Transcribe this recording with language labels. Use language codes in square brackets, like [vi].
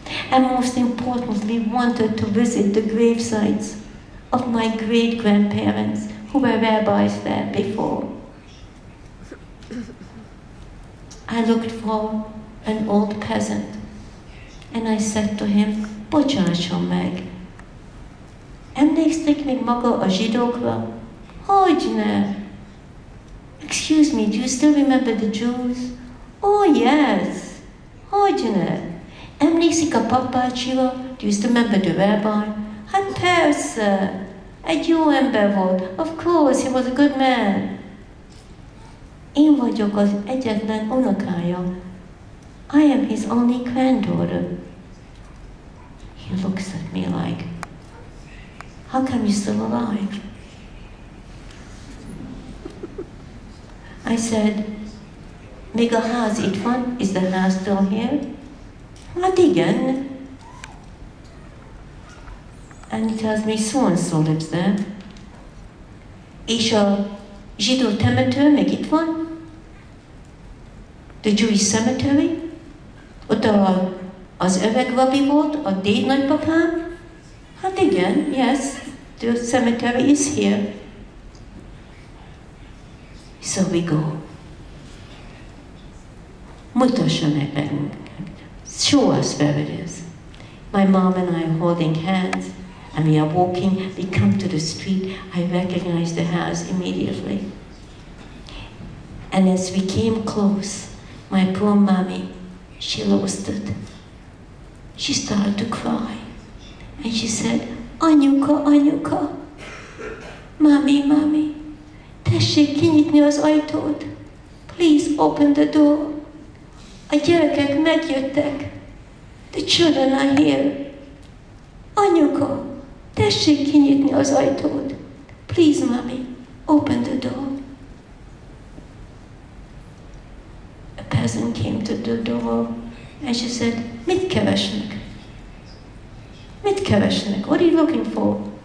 [en] And most importantly, we wanted to visit the grave sites of my great-grandparents who were rabbis there before. I looked for an old peasant and I said to him, [hu] bocsásson meg. Emlékszik még maga a zsidókra? Hogyne? [en] Excuse me, do you still remember the Jews? Oh yes, [hu] hogyne? Emlékszik a papbácsira? [en] Do you still remember the rabbi? [hu] Hát persze, egy jó ember volt. [en] Of course, he was a good man. [hu] Én vagyok az egyetlen unokája. [en] I am his only granddaughter. He looks at me like, how come you're still alive? I said, [hu] még a ház itt van? [en] Is the house still here? [hu] Hát igen. [en] And he tells me, so-and-so lives there. [hu] És a zsidó temető még itt van? [en] The Jewish cemetery? [hu] Ott az öreg rabbi volt, a déd nagypapám? Hát igen, [en] yes, the cemetery is here. So we go. [hu] Mutassa meg nekünk. [en] Show us where it is. My mom and I are holding hands, and we are walking. We come to the street. I recognize the house immediately. And as we came close, my poor mommy, she lost it. She started to cry. And she said, [hu] Anyuka, Anyuka, [en] Mommy, [hu] tessék kinyitni az ajtót. [en] Please open the door. [hu] A gyerekek megjöttek. [en] The children are here. [hu] Anyuka, tessék kinyitni az ajtót. [en] Please, Mommy, open the door. A peasant came to the door and she said, [hu] mit keresnek? Mit keresnek? [en] What are you looking for?